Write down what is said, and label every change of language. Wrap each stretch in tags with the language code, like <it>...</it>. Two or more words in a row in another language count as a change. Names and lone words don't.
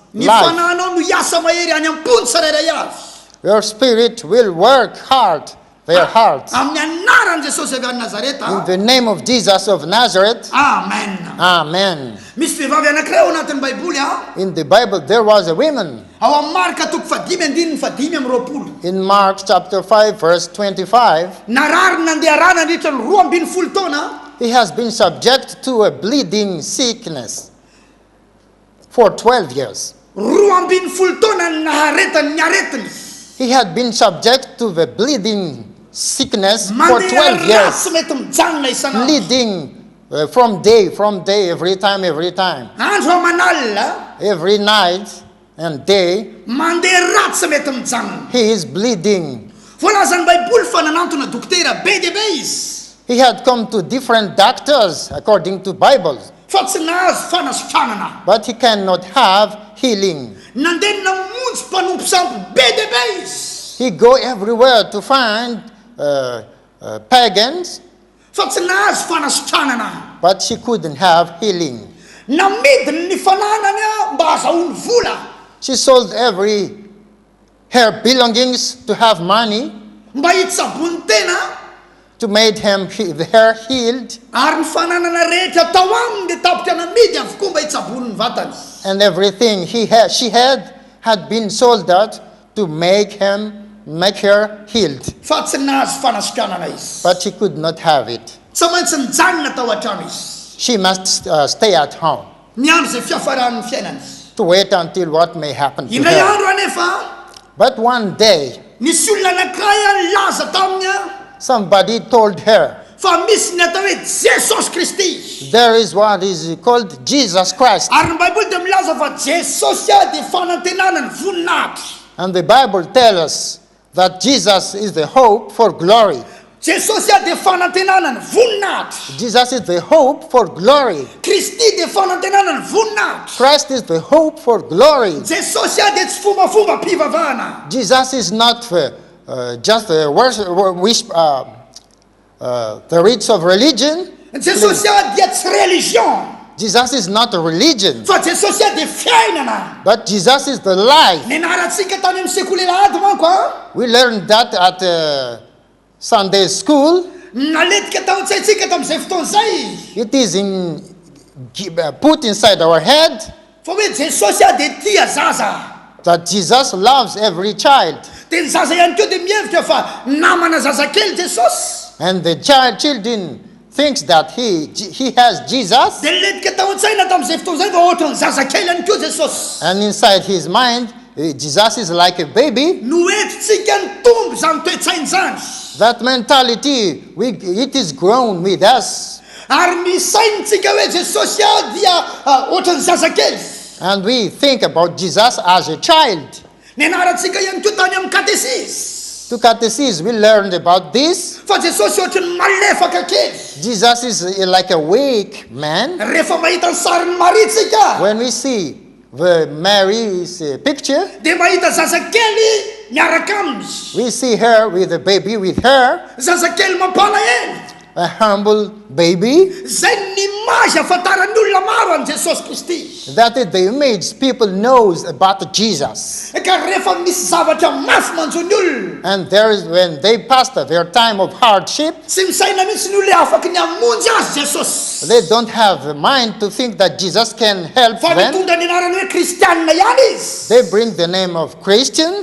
<mg>Ny</mg> <en>life.</en> <mg>fanahinao no hiasa mahery any am-pony tsirairay avy.</mg> <en>Your spirit will work hard their hearts.</en> <mg>Amin'ny anaran'i Jesosy avy any</mg> <en>In</en> <mg>Nazareta.</mg> <en>the name of Jesus of Nazareth.</en> <mg>Amen.</mg> <en>Amen.</en> <mg>Misy vehivavy anankiray ao anatin'ny Baiboly</mg> <en>In the Bible, there was a woman.</en> <mg>ao amin'ny Marka toko 5:5</mg> <en>In Mark chapter 5, verse 25,</en> <mg>narary nandeha rana nandritra ny 12 taona.</mg> <en>he has been subject to a bleeding sickness for 12 years.</en> <mg>12 taona naharetany aretiny.</mg> <en>He had been subject to the bleeding sickness for</en> <mg>Mandeha</mg> <en>12 years.</en> <mg>ratsy mety mijanona isanandro.</mg> <en>Bleeding from day, every time.</en> <mg>Andro amanalina</mg> <en>Every night and day,</en> <mg>mandeha ratsy mety mijanona.</mg> <en>he is bleeding.</en> <mg>Voalazan'ny Baiboly fa nanantona dokotera be dia be izy.</mg> <en>He had come to different doctors according to Bible,</en> <mg>Fa tsy nahazo fanasitranana.</mg> <en>but he cannot have healing.</en> <mg>Nandeha namonjy mpanompo sampy be dia be izy.</mg> <en>He go everywhere to find pagans,</en> <mg>Fa tsy nahazo fanasitranana.</mg> <en>but she couldn't have healing.</en> <mg>Namidiny ny fananany mba hazahoany vola.</mg> <en>She sold every her belongings to have money</en> <mg>Mba hitsabony tena.</mg> <en>to make her healed,</en> <mg>Ary ny fananana rehetra tao aminy dia tapitra namidy avokoa mba hitsabony ny vatany.</mg> <en>and everything she had been sold out to make her healed,</en> <mg>Fa tsy nahazo fanasitranana izy.</mg> <en>but she could not have it.</en> <mg>Tsy maintsy nijanona tao an-trano izy.</mg> <en>She must stay at home</en> <mg>Miandro izay fiafaran'ny fiainany.</mg> <en>to wait until what may happen to</en> <mg>Indray</mg> <en>her.</en> <mg>andro anefa</mg> <en>But one day,</en> <mg>nisy olona anankiray nilaza taminy</mg> <en>somebody told her,</en> <mg>fa misy ny atao hoe Jesosy Kristy.</mg> <en>there is what is called Jesus Christ.</en> <mg>Ary ny Baiboly dia milaza fa Jesosy dia fanantenana ny voninahitra.</mg> <en>And the Bible tells us that Jesus is the hope for glory.</en> <mg>Jesosy dia fanantenana ny voninahitra.</mg> <en>Jesus is the hope for glory.</en> <mg>Kristy dia fanantenana ny voninahitra.</mg> <en>Christ is the hope for glory.</en> <mg>Jesosy dia tsy fombafomba mpivavahana.</mg> <en>Jesus is not just the rites of religion.</en> <mg>Jesosy dia tsy religion.</mg> <en>Jesus is not a religion,</en> <mg>Fa Jesosy dia fiainana.</mg> <en>but Jesus is the life.</en> <mg>Nianarantsika tany amin'ny sekoly lahady manko</mg> <en>We learned that at Sunday school.</en> <mg>naletika tao an-tsaintsika tamin'izay fotoana izay.</mg> <en>It is put inside our head</en> <mg>Fa hoe Jesosy dia tia zaza.</mg> <en>that Jesus loves every child.</en> <mg>Dia ny zaza ihany koa dia mihevitra fa namana zazakely Jesosy.</mg> <en>And the children thinks that he has Jesus,</en> <mg>Dia letika tao an-tsaina tamin'izay fotoana izay fa ohatran'ny zazakely ihany koa Jesosy.</mg> <en>and inside his mind, Jesus is like a baby.</en> <mg>Noentintsika ny tombo izany toe-tsainy izany.</mg> <en>That mentality, it is grown with us.</en> <mg>Ary misainitsika hoe Jesosy dia ohatran'ny zazakely.</mg> <en>And we think about Jesus as a child.</en> <mg>Nianarantsika ihany koa tany amin'ny katesisy.</mg> <en>To catechists, we learned about this.</en> <mg>Fa Jesosy ohatran'ny malefaka kely.</mg> <en>Jesus is like a weak man.</en> <mg>Rehefa mahita ny sarin'ny Maritsika,</mg> <en>When we see Mary's picture,</en> <mg>dia mahita zazakely miaraka aminy.</mg> <en>we see her with a baby with her,</en> <mg>Zazakely mampalahelo.</mg> <en>a humble baby.</en> <mg>Zay ny image afantaran'ny olona maro an' Jesosy Kristy.</mg> <en>That is the image people knows about Jesus.</en> <mg>Ka rehefa misy zavatra mafy manjo ny olona,</mg> <en>And when they passed their time of hardship,</en> <mg>tsy misaina mihitsy ny olona afaky ny hamonjy azy Jesosy.</mg> <en>they don't have the mind to think that Jesus can help</en> <mg>Fa</mg> <en>them.</en> <mg>mitondra ny anarany hoe kristianina ihany izy.</mg> <en>They bring the name of Christian,</en>